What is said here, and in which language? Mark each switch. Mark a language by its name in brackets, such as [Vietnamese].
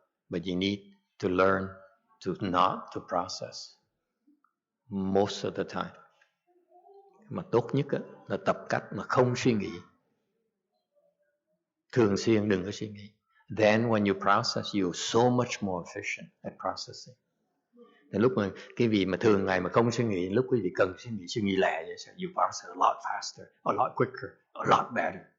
[English] But you need to learn to not to process most of the time. [Vietnamese] Mà tốt nhất là tập cách mà không suy nghĩ. Thường xuyên đừng có suy nghĩ. [English] Then when you process, you're so much more efficient at processing. [Vietnamese] Đến lúc mà cái vị mà thường ngày mà không suy nghĩ, lúc quý vị cần suy nghĩ lẹ vậy, [English] so you process a lot faster, a lot quicker, a lot better.